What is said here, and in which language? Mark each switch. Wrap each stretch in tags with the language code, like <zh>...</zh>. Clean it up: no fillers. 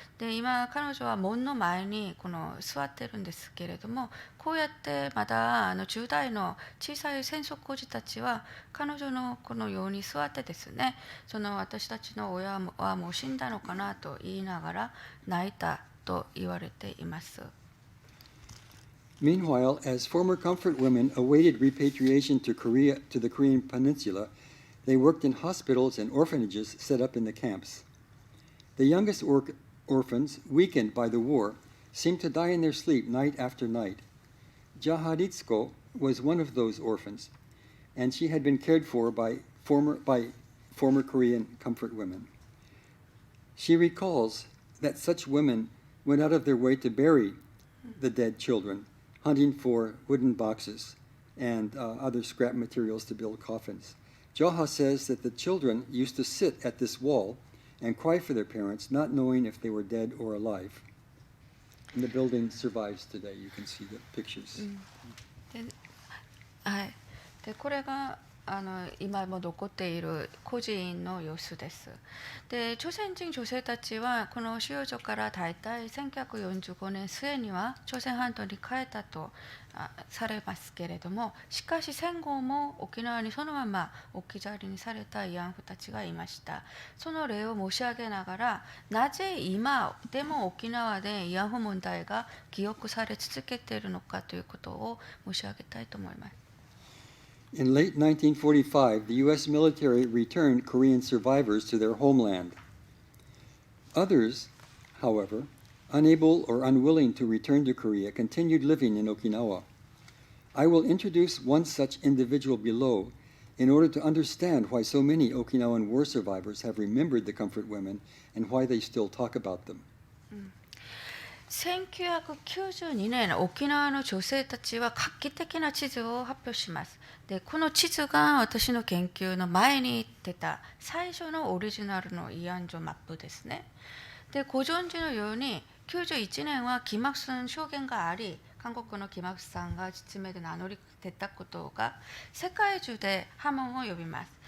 <ja>で今彼女は門の前に座ってるんですけれども、こうやってまだ10代の小さい戦争孤児たちは彼女のこのように座ってですね、私たちの親はもう死んだのかなと言いながら泣いたと言われています。</ja> <en>Meanwhile, as former comfort women awaited repatriation to the Korean peninsula, they worked in hospitals and orphanages set up in the camps. The youngest orphans, weakened by the war, seemed to die in their sleep night after night. Jaharitsuko was one of those orphans, and she had been cared for by former Korean comfort women. She recalls that such women went out of their way to bury the dead children, hunting for wooden boxes and other scrap materials to build coffins. Jaha says that the children used to sit at this wall and cry for their parents, not knowing if they were dead or alive. And the building survives today. You can see the pictures.</en> <ja>はい。でこれが今も残っている孤児院の様子です。で朝鮮人女性たちはこの収容所から大体1945年末には朝鮮半島に帰ったとされますけれども、しかし戦後も沖縄にそのまま置き去りにされた慰安婦たちがいました。その例を申し上げながら、なぜ今でも沖縄で慰安婦問題が記憶され続けているのかということを申し上げたいと思います。</ja> <en>In late 1945, the U.S. military returned Korean survivors to their homeland. Others, however, unable or unwilling to return to Korea, continued living in Okinawa. I will introduce one such individual below in order to understand why so many Okinawan war survivors have remembered the comfort women and why they still talk about them.</en> <ja>1992年、沖縄の女性たちは画期的な地図を発表します。でこの地図が私の研究の前に出た最初のオリジナルの慰安所マップですね。でご存知のように91年はキマクスン証言があり、韓国のキマクスさんが実名で名乗り出たことが世界中で波紋を呼びます。</ja>